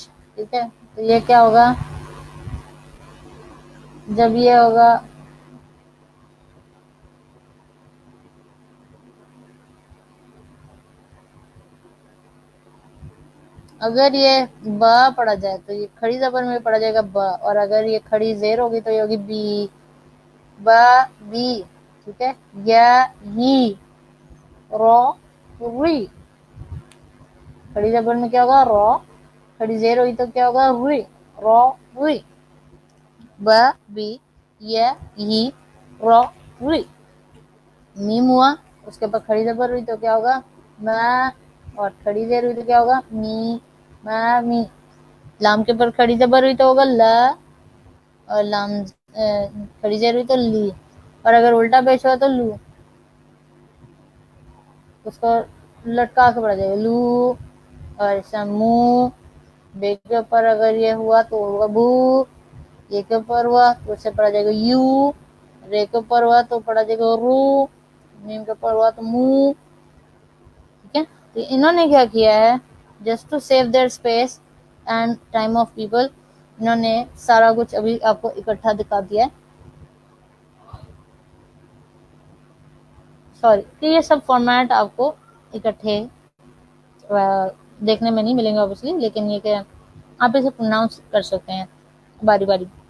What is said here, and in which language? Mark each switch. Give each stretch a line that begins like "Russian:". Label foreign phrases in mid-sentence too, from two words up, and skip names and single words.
Urdu: ٹھیک ہے، تو یہ کیا ہوگا، جب یہ ہوگا اگر یہ با پڑھا جائے تو یہ کھڑی زبر میں پڑھا جائے گا با، اور اگر یہ کھڑی زیر ہوگی تو یہ ہوگی بی، با بی. ٹھیک ہے، یا یی، رو ری. کھڑی زبر میں کیا ہوگا، رو. کھڑی زیر ہوئی تو کیا ہوگا، ری، رو ری. با بی، یا یی، رو ری. میم ہوا، اس کے اوپر کھڑی زبر ہوئی تو کیا ہوگا، ما، اور کھڑی زیر ہوئی تو کیا ہوگا، می، ما می. لام کے اوپر کھڑی زبر ہوئی تو ہوگا لا، اور لام کھڑی زیر ہوئی تو لی، اور اگر الٹا پیش ہوا تو لو. اس کو لٹکا کے پڑھا جائے گا لو. اور ایسا منہ، بے کے اوپر اگر یہ ہوا تو ہوگا بو. یہ کے اوپر ہوا تو اسے پڑھا جائے گا یو. رے کے اوپر ہوا تو پڑھا جائے گا رو. میم کے اوپر ہوا تو منہ. ٹھیک ہے، تو انہوں نے کیا کیا ہے،
English: just to save their space and time of people,
Urdu: انہوں نے سارا کچھ ابھی آپ کو اکٹھا دکھا دیا ہے. سوری کہ یہ سب فارمیٹ آپ کو اکٹھے دیکھنے میں نہیں ملیں گے اوبیسلی، لیکن یہ کہ آپ اسے پروناؤنس کر سکتے ہیں باری باری.